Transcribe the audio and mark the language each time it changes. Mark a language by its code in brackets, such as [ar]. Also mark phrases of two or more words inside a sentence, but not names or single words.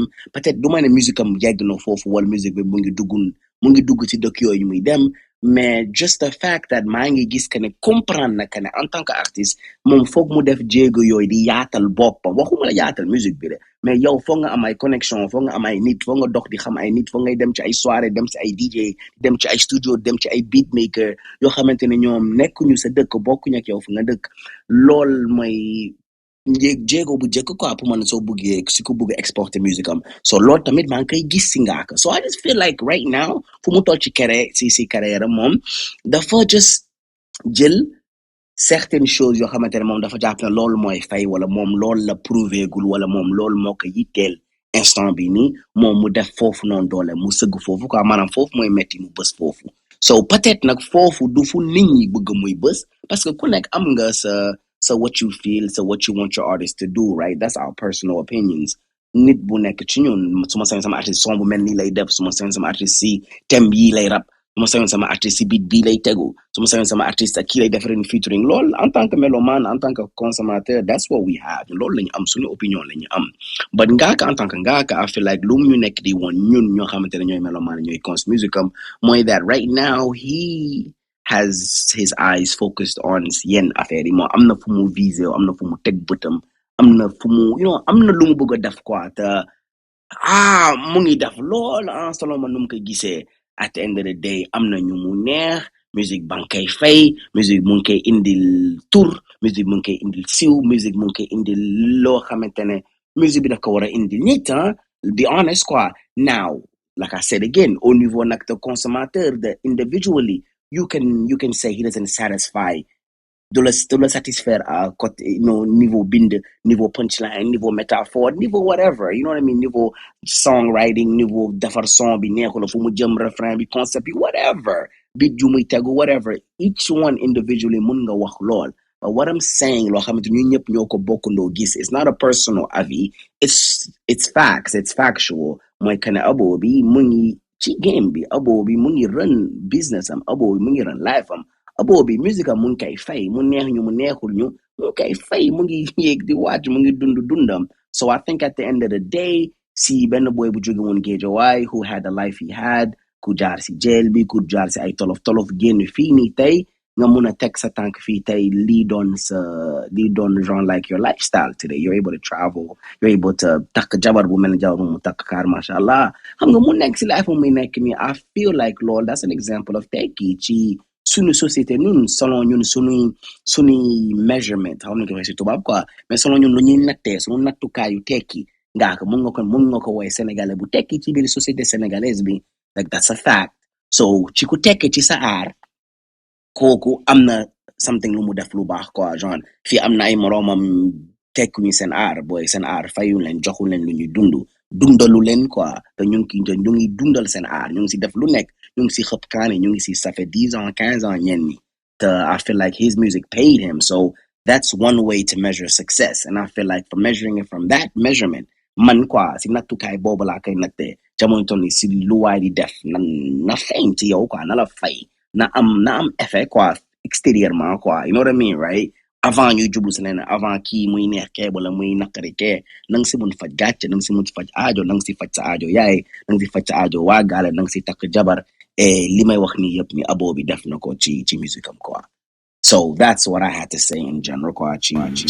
[wo] peut-être du ma ne musique am yegg na foofu wala musique bi mu ngi dugg ci dëkk yooyu muy dem mais [en] just the fact that [wo] maa ngi gis que ne comprendre na que ne [fr] en tant que artiste [wo] moom foog mu def jéego yooyu di yaatal boppam waxuma la yaatal musique bi de mais yow foog nga am ay connexion foog nga am ay nit foog nga dox di xam ay nit foog ngay dem ci ay soirée dem ci ay DJ dem ci ay studio dem ci ay beatmaker yoo xamante ne ñoom nekkuñu sa dëkk bokkuñu ak yow fu nga dëkk lool mooy jéego bu jëkk quoi pour man soo buggee si ko bugg exporter musique am so loolu tamit maa ngi koy gis si Ngaaka so [en] I just feel like right now [wo] fu mu toll ci carrière am moom dafa just jël [fr] certaines choses [wo] yoo xamante ne moom dafa jàpp ne loolu mooy fay wala moom loolu la prouvé gul wala moom loolu moo ko yitteel instant bi nii moom mu def foofu noonu doole mu sëgg foofu quoi maanaam foofu mooy metti mu bës foofu so peut-être nag foofu du fu nit ñi bëgg muy bës [fr] parce que [wo] ku nekk am nga sa [en] what you feel [wo] sa [en] what you want your artist to do right that's our personal opinions [wo] nit bu nekk ci ñun su ma sañoon sama artiste son bu mel nii lay def su ma sañoon sama artiste si thème yii lay rap su ma sañoon sama artiste si beat bii lay tegu su ma sañoon sama artiste ak kii lay defaree featuring loolu [fr] en tant que mélomane en tant que consommateur [en] that's what we have [wo] loolu la ñu am suñu opinion la ñu am but Ngaaka [fr] en tant que [wo] Ngaaka [en] I feel like [wo] lu ñu nekk di woon ñun ñoo xamante ne ñooy mélomane ñooy cons music am mooy [en] that right now he has his eyes focused on [wo] yenn affaire yi moo am na fu mu visé am na fu mu teg bëtam am na fu mu am na lu mu bëgg a def quoi te mu ngi def lool [fr] en selon [wo] man nu mu ko gisee [en] at the end of the day [wo] am na ñu mu neex musique ba nga koy fay musique mu ngi koy indil tur musique mu ngi koy indil siw musique mu ngi koy indil loo xamante ne musique bi daf ko war a indil nit [en] be honest [wo] quoi now [en] like I said again [fr] au niveau nag de consommateur de [en] individually you can say he doesn't satisfy [fr] de le satisfaire à côté niveau bind niveau punchline niveau métaphore niveau [en] whatever you know what I mean [fr] niveau songwriting niveau [wo] defar son bi neexul fu mu jëm refrain bi concept bi whatever bit ju muy tegu [en] whatever each one individually [wo] mun nga wax lool [en] but what I'm saying [wo] loo xamante ñu ñëpp ñoo ko bokkandoo gis [en] it's not a [wo] personal avis [en] it's facts it's factual [wo] mooy que ne Abo bi mu ngi ci game bi Abo bi mu ngi [en] run business [wo] am Abo bi mu ngi [en] run life [wo] am Abo bi musique am mu ngi koy fay mu neex ñu mu neexul ñu mu ngi koy fay mu ngi yéeg di wàcc mu ngi dundam [en] so I think at the end of the day [wo] si benn boy bu jóge woon Géejawaay [en] who had the life he had [wo] ku jaar si jail bi ku jaar si ay tolof génn fii nii tey nga mun a teg sa tànk fii tey lii doon genre [en] like your lifestyle today you're able to [wo] travel you're able to takk jabar bu mel ni jabar bu mu takk kaar [ar] masha Allah [wo] xam nga mu nekk si life mu nekk nii [en] I feel like [wo] loolu [en] that's an example of [wo] tekki ci suñu société ñun selon ñun suñuy measurement xam nañ ko waxee si tubaab quoi mais selon ñun lu ñuy nattee suñu nattukaayu tekki Ngaaka mun nga ko woy sénégalais bu tekki ci biir [fr] société sénégalaise [wo] bi [en] like that's a fact so [wo] ci ku tekki ci sa aar kooku am na something lu mu def lu baax quoi genre fii am na ay moroomam tekkuñu seen aar booy seen aar fayu leen joxu leen lu ñuy dundalu leen quoi te ñu ngi dundal seen aar ñu ngi si def lu nekk ñu ngi si xëpp kaane ñu ngi si [fr] ça fait 10 ans 15 ans [wo] ñenn ñi te [en] I feel like his music paid him so that's one way to measure success and I feel like for measuring it from that measurement [wo] man quoi si nattukaay boobu laa koy nattee jamono toll ni si lu waay di def na feeñ ci yow quoi na la fay na am effet quoi extérieurement quoi [en] you know what I mean right [wo] avant ñuy jublu si leneen avant kii muy neex kee wala muy naqari kee na nga si mun faj gàcce na nga si mun faj aajo na nga si faj sa aajo yaay na nga si faj sa aajo waa gaale na nga si takk jabar li may wax ni yëpp ni Abo bi def na ko ci musique am quoi [en] so that's what I had to say in general [wo] quoi ci